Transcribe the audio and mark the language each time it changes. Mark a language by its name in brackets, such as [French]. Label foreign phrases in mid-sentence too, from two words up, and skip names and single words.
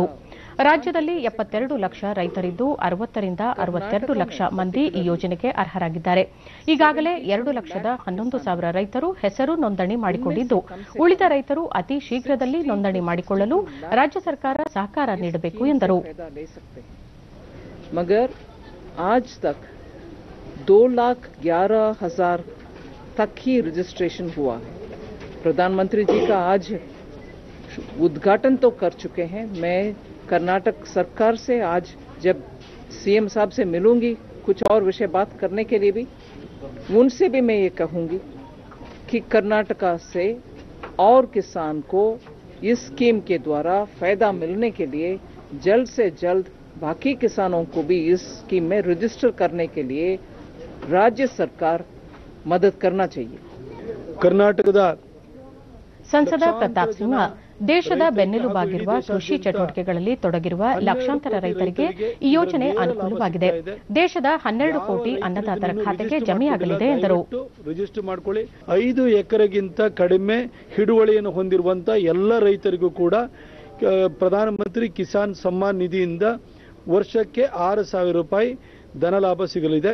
[Kannada] ರಾಜ್ಯದಲ್ಲಿ 72 ಲಕ್ಷ ರೈತರಿದ್ದು 60 ರಿಂದ 62 ಲಕ್ಷ ಮಂದಿ ಈ ಯೋಜನೆಗೆ ಅರ್ಹರಾಗಿದ್ದಾರೆ. ಈಗಾಗಲೇ 2,11,000 ರೈತರು ಹೆಸರು ನೋಂದಣಿ ಮಾಡಿಕೊಂಡಿದ್ದು, ಉಳಿದ ರೈತರು ಅತಿ ಶೀಘ್ರದಲ್ಲಿ ನೋಂದಣಿ ಮಾಡಿಕೊಳ್ಳಲು ರಾಜ್ಯ ಸರ್ಕಾರ ಸಹಕಾರ ನೀಡಬೇಕು ಎಂದರು. [Hindi] मगर आज तक 2,11,000 तक ही रजिस्ट्रेशन हुआ है. प्रधानमंत्री जी का आज उद्घाटन तो कर चुके हैं. मैं कर्नाटक सरकार से आज जब सीएम साहब से मिलूंगी, कुछ और विषय बात करने के लिए भी उनसे भी मैं ये कहूंगी कि कर्नाटका से और किसान को इस स्कीम के द्वारा फायदा मिलने के लिए जल्द से जल्द बाकी किसानों को भी इस स्कीम में रजिस्टर करने के लिए राज्य सरकार मदद करना चाहिए. [Kannada] कर्नाटकದ ಸಂಸದ ಪ್ರತಾಪ್ ಸಿಂಹ, ದೇಶದ ಬೆನ್ನೆಲುಬಾಗಿರುವ ಕೃಷಿ ಚಟುವಟಿಕೆಗಳಲ್ಲಿ ತೊಡಗಿರುವ ಲಕ್ಷಾಂತರ ರೈತರಿಗೆ ಈ ಯೋಜನೆ ಅನುಕೂಲವಾಗಿದೆ. ದೇಶದ 12 ಕೋಟಿ ಅನ್ನದಾತರ ಖಾತೆಗೆ ಜಮೆಯಾಗಲಿದೆ ಎಂದರು. ರಿಜಿಸ್ಟರ್ ಮಾಡಿಕೊಳ್ಳಿ. 5 ಎಕರೆಗಿಂತ ಕಡಿಮೆ ಹಿಡುವಳಿಯನ್ನು ಹೊಂದಿರುವಂತಹ ಎಲ್ಲ ರೈತರಿಗೂ ಕೂಡ ಪ್ರಧಾನಮಂತ್ರಿ ಕಿಸಾನ್ ಸಮ್ಮಾನ್ ನಿಧಿಯಿಂದ ವರ್ಷಕ್ಕೆ 6,000 ರೂಪಾಯಿ ಧನ ಲಾಭ ಸಿಗಲಿದೆ.